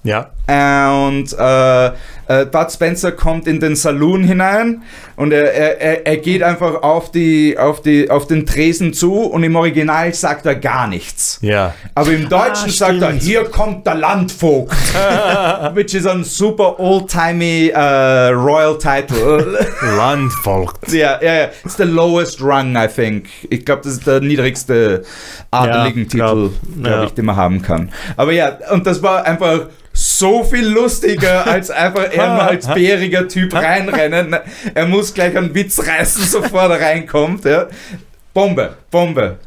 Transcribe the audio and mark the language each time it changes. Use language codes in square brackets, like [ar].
[de] Ja. Und Bud Spencer kommt in den Saloon hinein und er geht einfach auf den Tresen zu und im Original sagt er gar nichts. Ja. Aber im Deutschen sagt er, hier kommt der Landvogt. [en] Which is a super old-timey royal title. [de] Landvogt. Ja. [en] It's the lowest rung, I think. [de] Ich glaube, das ist der niedrigste adeligen Titel, glaube ich, den man haben kann. Aber ja, und das war einfach so viel lustiger, als einfach er mal als bäriger Typ reinrennen. Er muss gleich einen Witz reißen, sofort er reinkommt. Ja. Bombe.